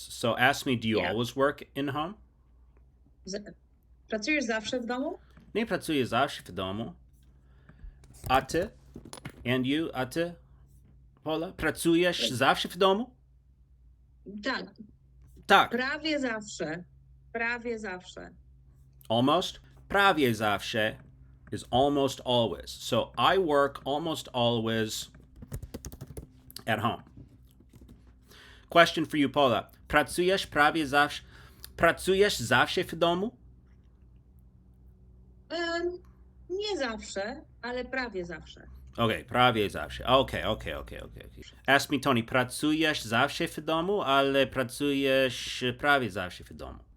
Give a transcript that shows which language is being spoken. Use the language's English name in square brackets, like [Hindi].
[English] So ask me, do you always work in home? [Polish] Pracujesz zawsze w domu? Nie pracuję zawsze w domu. A ty? [English] And you? [Polish] A ty? Pola? Pracujesz zawsze w domu? Tak. Tak. Prawie zawsze. Prawie zawsze. [English] Almost? [Polish] Prawie zawsze [English] is almost always. So I work almost always at home. Question for you, Pola. [Polish] Pracujesz prawie zawsze? Pracujesz zawsze w domu? Nie zawsze, ale prawie zawsze. Okay, prawie zawsze. Okay. [English] Ask me, [Polish] Tony, pracujesz zawsze w domu, ale pracujesz prawie zawsze w domu?